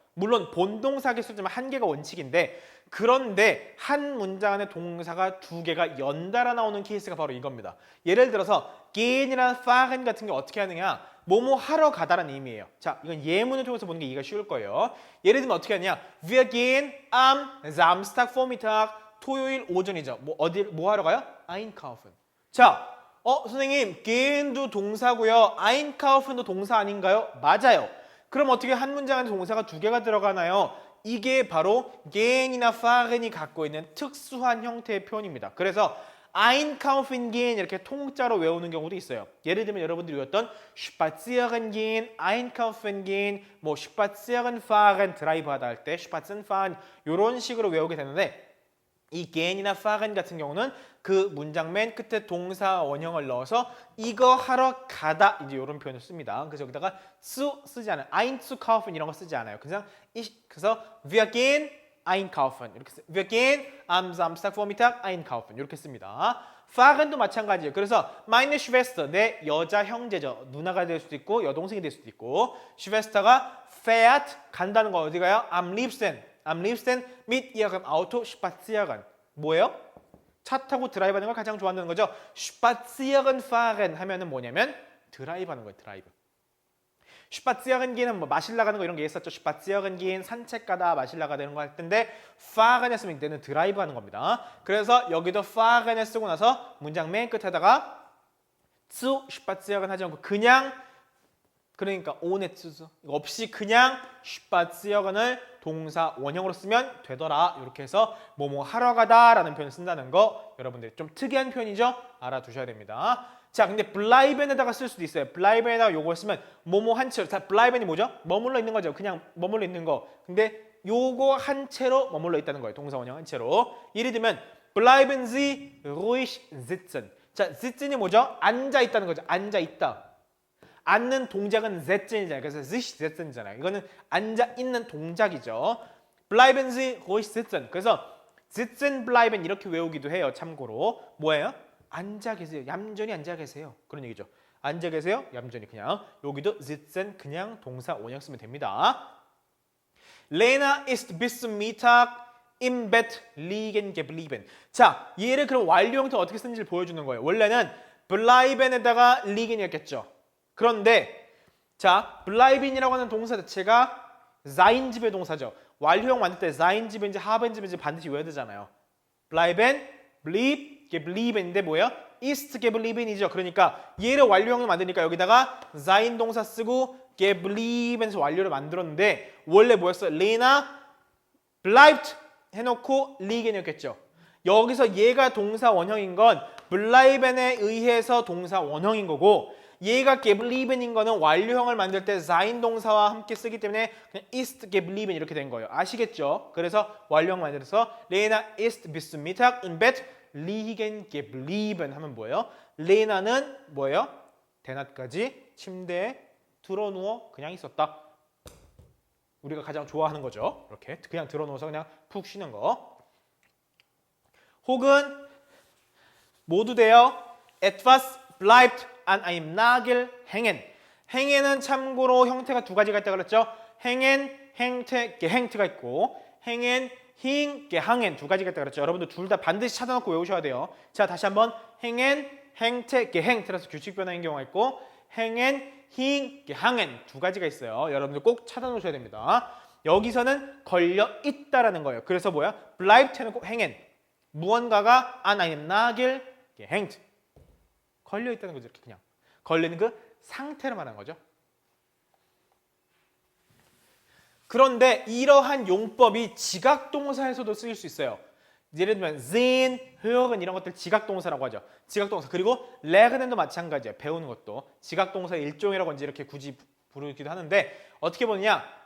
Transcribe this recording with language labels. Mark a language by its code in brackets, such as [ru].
[ko] 물론 본동사 개수지만 1개가 원칙인데, 그런데 한 문장 안에 동사가 2개가 연달아 나오는 케이스가 바로 이겁니다. 예를 들어서 gehen이랑 fahren 같은 게 어떻게 하느냐? 뭐뭐 하러 가다라는 의미예요. 자, 이건 예문을 통해서 보는 게 이해가 쉬울 거예요. 예를 들면 어떻게 하냐? [de] Wir gehen am Samstag Vormittag, [ko] 토요일 오전이죠. 뭐 하러 가요? einkaufen. 자, 선생님, gehen도 동사고요. einkaufen도 동사 아닌가요? 맞아요. 그럼 어떻게 한 문장 안에 동사가 2개가 들어가나요? 이게 바로 gehen이나 fahren이 갖고 있는 특수한 형태의 표현입니다. 그래서 einkaufen gehen 이렇게 통짜로 외우는 경우도 있어요. 예를 들면 여러분들이 외웠던 spazieren gehen, einkaufen gehen, 뭐 spazieren fahren, 드라이브 하다 할 때 spazieren fahren 이런 식으로 외우게 되는데, 이 gehen이나 fahren 같은 경우는 그 문장 맨 끝에 동사 원형을 넣어서 이거 하러 가다 이제 이런 표현을 씁니다. 그래서 여기다가 zu 쓰지 않아요. einzukaufen 이런 거 쓰지 않아요. 그래서 [de] wir gehen einkaufen [ko] 이렇게 써요. [de] Wir gehen am Samstagvormittag einkaufen [ko] 이렇게 씁니다. fahren도 마찬가지예요. 그래서 meine Schwester 내 여자 형제죠. 누나가 될 수도 있고 여동생이 될 수도 있고, Schwester가 fährt 간다는 거 어디 가요? [de] am liebsten mit ihrem Auto spazieren. [ko] 뭐예요? 차 타고 드라이브 하는 걸 가장 좋아하는 거죠. spazieren fahren 하면은 뭐냐면 드라이브 하는 거예요. 드라이브. spazieren gehen은 뭐 마실 나가는 거 이런 게 있었죠. spazieren gehen 산책 가다 마실 나가는 거 할 텐데 fahren 했으면 이때는 드라이브 하는 겁니다. 그래서 여기도 fahren을 쓰고 나서 문장 맨 끝에다가 zu spazieren 하지 않고 그냥, 그러니까 ohne zu 없이 그냥 spazieren을 동사 원형으로 쓰면 되더라. 이렇게 해서 뭐뭐 하러 가다라는 표현을 쓴다는 거 여러분들이 좀 특이한 표현이죠? 알아두셔야 됩니다. 자, 근데 bleiben에다가 쓸 수도 있어요. bleiben에다가 요걸 쓰면 뭐뭐 한 채로. 자, bleiben이 뭐죠? 머물러 있는 거죠. 그냥 머물러 있는 거. 근데 요거 한 채로 머물러 있다는 거예요. 동사 원형 한 채로. [de] 예를 들면 bleiben Sie ruhig sitzen. [ko] 자, sitzen이 뭐죠? 앉아 있다는 거죠. 앉아 있다. 앉는 동작은 sitzen이잖아요. 그래서 sich sitzen이잖아요. 이거는 앉아 있는 동작이죠. [de] bleiben Sie ruhig sitzen. [ko] 그래서 sitzen bleiben 이렇게 외우기도 해요. 참고로 뭐예요? 앉아 계세요. 얌전히 앉아 계세요. 그런 얘기죠. 앉아 계세요. 얌전히 그냥. 여기도 sitzen 그냥 동사 원형 쓰면 됩니다. [de] Lena ist bis zum Mittag im Bett liegen geblieben. [ko] 자, 얘를 그럼 완료 형태 어떻게 쓰는지를 보여주는 거예요. 원래는 bleiben에다가 liegen이었겠죠. 그런데 자, bleiben이라고 하는 동사 자체가 sein 집의 동사죠. 완료형 만들 때 sein 집인지 haben 집인지 반드시 외워야 되잖아요. bleiben, blieb, geblieben인데 뭐예요? ist geblieben이죠. 그러니까 얘를 완료형을 만드니까 여기다가 sein 동사 쓰고 geblieben에서 완료를 만들었는데 원래 뭐였어요? Lena bleibt 해놓고 liegen이었겠죠. 여기서 얘가 동사 원형인 건 bleiben에 의해서 동사 원형인 거고, 얘가 geblieben인 거는 완료형을 만들 때 sein 동사와 함께 쓰기 때문에 그냥 ist geblieben 이렇게 된 거예요. 아시겠죠? 그래서 완료형 만들어서 [de] Lena ist bis zum Mittag im Bett liegen geblieben [ko] 하면 뭐예요? 레나는 뭐예요? 대낮까지 침대에 드러누워 그냥 있었다. 우리가 가장 좋아하는 거죠. 이렇게 그냥 드러누워서 그냥 푹 쉬는 거. 혹은 모두 돼요. [de] Etwas bleibt an einem Nagel hängen. [ko] hängen은 참고로 형태가 2가지가 있다고 그랬죠. hängen, 행태, gehängt가 있고 hängen, hing, gehangen 2가지가 있다고 그랬죠. 여러분들 둘 다 반드시 찾아놓고 외우셔야 돼요. 자, 다시 한번 hängen, 행태, gehängt 라서 규칙 변화인 경우가 있고 hängen, hing, hangen 두 가지가 있어요. 여러분들 꼭 찾아놓으셔야 됩니다. 여기서는 걸려 있다라는 거예요. 그래서 뭐야? [de] bleibt [ko] 해놓고 [de] hängen. [ko] 무언가가 [de] an einem Nagel gehängt. [ko] 걸려 있다는 거죠. 이렇게 그냥 걸리는 그 상태를 말하는 거죠. 그런데 이러한 용법이 지각동사에서도 쓰일 수 있어요. 예를 들면 sehen, hören 이런 것들 지각동사라고 하죠. 지각동사. 그리고 lernen 도 마찬가지예요. 배우는 것도 지각동사의 일종이라고 이제 이렇게 굳이 부르기도 하는데 어떻게 보느냐?